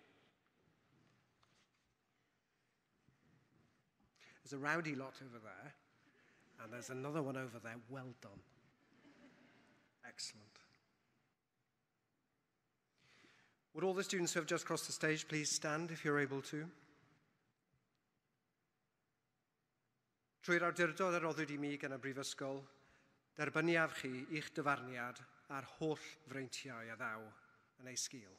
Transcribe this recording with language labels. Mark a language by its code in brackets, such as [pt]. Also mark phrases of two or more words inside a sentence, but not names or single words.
[en] There's a rowdy lot over there, and there's another one over there. Well done. Excellent. Would all the students who have just crossed the stage please stand if you're able to? [cy] Trwy'r awdurdod a roddwyd I mi gan y Brifysgol, derbyniaf chi i'ch dyfarniad ar holl freintiau a ddaw yn ei sgil.